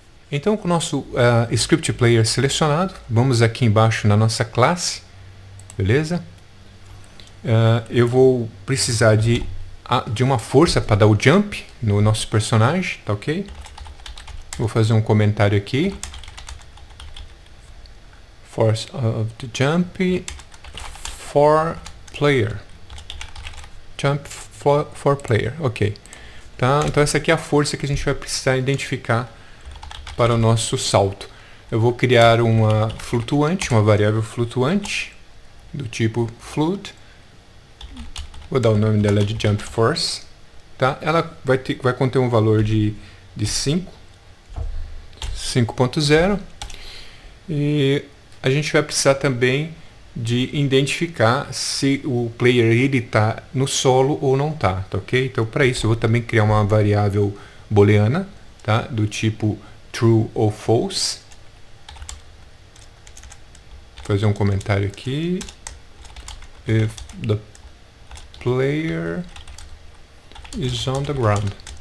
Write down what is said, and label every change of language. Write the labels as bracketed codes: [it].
[pt] Então, com o nosso script player selecionado, vamos aqui embaixo na nossa classe, beleza? Eu vou precisar de uma força para dar o jump no nosso personagem, tá ok? Vou fazer um comentário aqui. [en] Force of the jump for player. Jump for player, ok. Tá? [pt] Então essa aqui é a força que a gente vai precisar identificar para o nosso salto. Eu vou criar uma flutuante, uma variável flutuante do tipo float. Vou dar o nome dela de Jump Force, tá? Ela vai conter um valor de 5.0 e a gente vai precisar também de identificar se o player ele está no solo ou não tá, tá ok? Então para isso eu vou também criar uma variável booleana, tá? Do tipo true ou false. Vou fazer um comentário aqui. [en] If the player is on the ground.